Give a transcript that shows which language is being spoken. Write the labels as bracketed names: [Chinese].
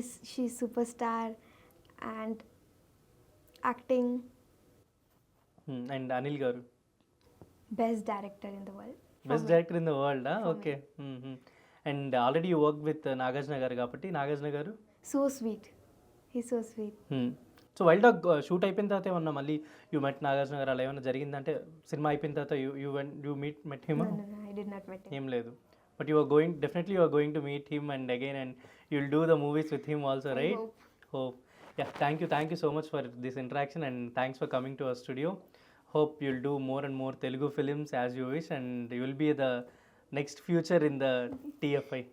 [English] She's superstar and acting. And Anil garu. Best director in the world. Best director in the world, okay. And already you worked with Nagarjuna garu [Telugu] కాబట్టి [English] నాగార్జున గారు So sweet. He's so sweet. [Telugu] So wild dog shoot అయిపోయిన తర్వాత ఏమన్నా మళ్ళీ [English] you met [Telugu] Nagarjuna గారు అలా ఏమైనా జరిగిందంటే సినిమా అయిపోయిన తర్వాత [English] You met him? No, I did not meet him. [Telugu] ఏం లేదు. [English] But you are going definitely you are going to meet him and again and you'll do the movies with him also, I right? hope. Yeah, thank you so much for this interaction, and thanks for coming to our studio. Hope you'll do more and more Telugu films as you wish, and you will be the next future in the TFI.